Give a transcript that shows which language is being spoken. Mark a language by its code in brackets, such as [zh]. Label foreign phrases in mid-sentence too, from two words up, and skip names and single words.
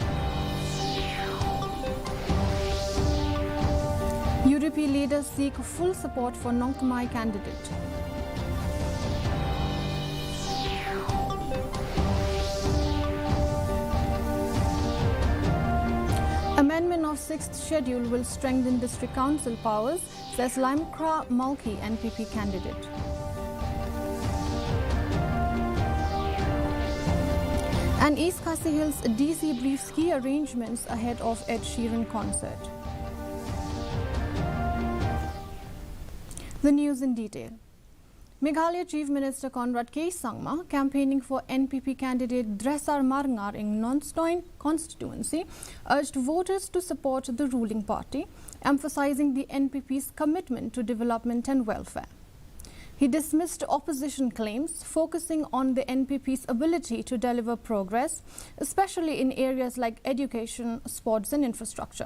[en] UDP leaders seek full support for Nongtamai candidate. Amendment of 6th schedule will strengthen district council powers, says Limekra Malki, NPP candidate. And East Khasi Hills DC briefs key arrangements ahead of Ed Sheeran concert. The news in detail. Meghalaya Chief Minister Conrad K. Sangma, campaigning for NPP candidate Dresar Marngar in Nongstoin constituency, urged voters to support the ruling party, emphasizing the NPP's commitment to development and welfare. He dismissed opposition claims, focusing on the NPP's ability to deliver progress, especially in areas like education, sports and infrastructure.